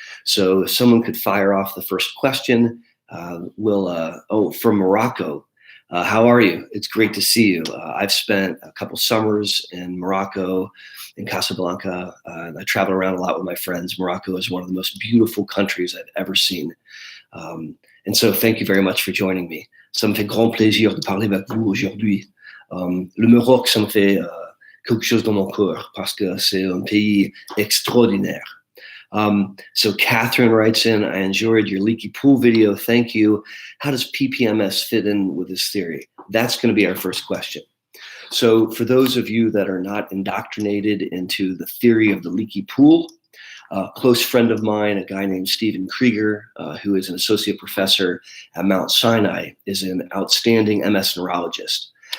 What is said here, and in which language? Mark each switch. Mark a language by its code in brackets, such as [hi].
[en] So if someone could fire off the first question, from Morocco. How are you? It's great to see you. I've spent a couple summers in Morocco, in Casablanca. I travel around a lot with my friends. Morocco is one of the most beautiful countries I've ever seen. And so thank you very much for joining me. [fr] Ça me fait grand plaisir de parler avec vous aujourd'hui. Le Maroc, ça me fait quelque chose dans mon cœur parce que c'est un pays extraordinaire. [en] So Catherine writes in, I enjoyed your leaky pool video. Thank you. How does PPMS fit in with this theory? That's going to be our first question. So for those of you that are not indoctrinated into the theory of the leaky pool, a close friend of mine, a guy named Stephen Krieger, who is an associate professor at Mount Sinai, is an outstanding MS neurologist.